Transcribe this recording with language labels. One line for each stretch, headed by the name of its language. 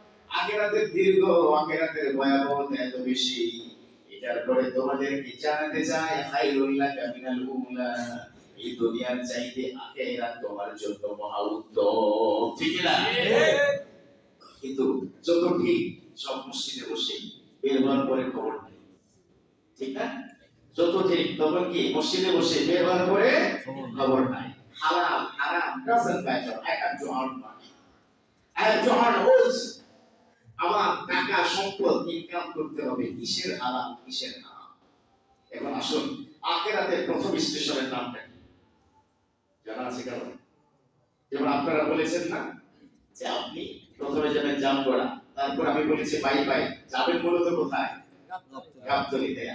Bangla: আখিরাতের দীর্ঘ, আখিরাতের ভয়াবহতা এত বেশি, এটার পরে তোমাদের কি জানাতে চাই
Arabic: খায়রুল লাকা মিনাল উলা,
Bangla: এই দুনিয়ার চাইতে আখিরাত তোমার জন্য মহা উত্তম। ঠিক না? কিন্তু যত ঠিক সব মসজিদে বসে বের হওয়ার পরে খবর নেই, ঠিক না? যত ঠিক তখন কি মসজিদে বসে বের হওয়ার পরে খবর নাই।
English: হালাল হারাম doesn't matter, I have to earn money, I have to earn wealth.
Bangla: আমার টাকা সম্পদ ইনকাম করতে হবে, কিসের হালাল কিসের হারাম। এখন আসুন আখিরাতের প্রথম স্টেশনের নামটা কি জানা আছে কারণ? যেমন আপনারা বলেছেন না যে আপনি প্রথমে যাবেন জামগড়া, তারপর আমি বলেছি বাই বাই, যাবেন মূলত কোথায়? গাবতলীতে।